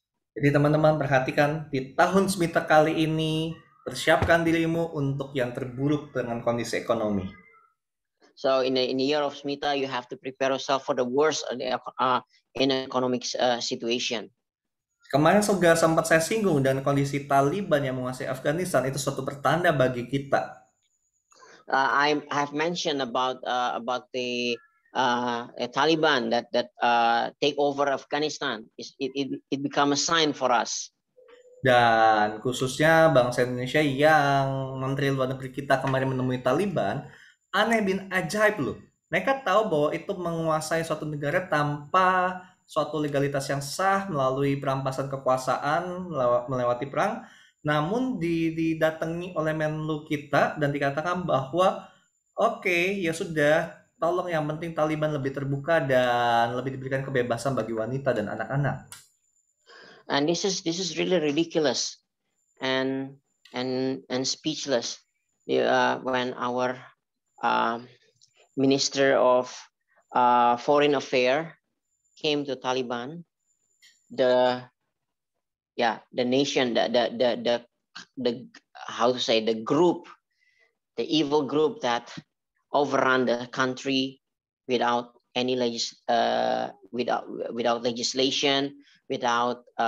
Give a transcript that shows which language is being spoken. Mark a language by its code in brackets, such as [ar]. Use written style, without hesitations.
[id] Jadi teman-teman perhatikan di tahun semita kali ini, persiapkan dirimu untuk yang terburuk dengan kondisi ekonomi. [en] So in the year of Smita, you have to prepare yourself for the worst in economic situation. [id] Kemarin juga sempat saya singgung, dan kondisi Taliban yang menguasai Afghanistan itu suatu pertanda bagi kita. [en] I have mentioned about the Taliban that take over Afghanistan. It become a sign for us. [id] Dan khususnya bangsa Indonesia yang Menteri Luar Negeri kita kemarin menemui Taliban, aneh bin ajaib loh. Mereka tahu bahwa itu menguasai suatu negara tanpa suatu legalitas yang sah melalui perampasan kekuasaan melewati perang. Namun didatangi oleh Menlu kita dan dikatakan bahwa oke, ya sudah, tolong yang penting Taliban lebih terbuka dan lebih diberikan kebebasan bagi wanita dan anak-anak. [en] And this is really ridiculous and speechless when our Minister of Foreign Affairs came to Taliban. The nation, the how to say, the group, the evil group that overrun the country without any without legislation, without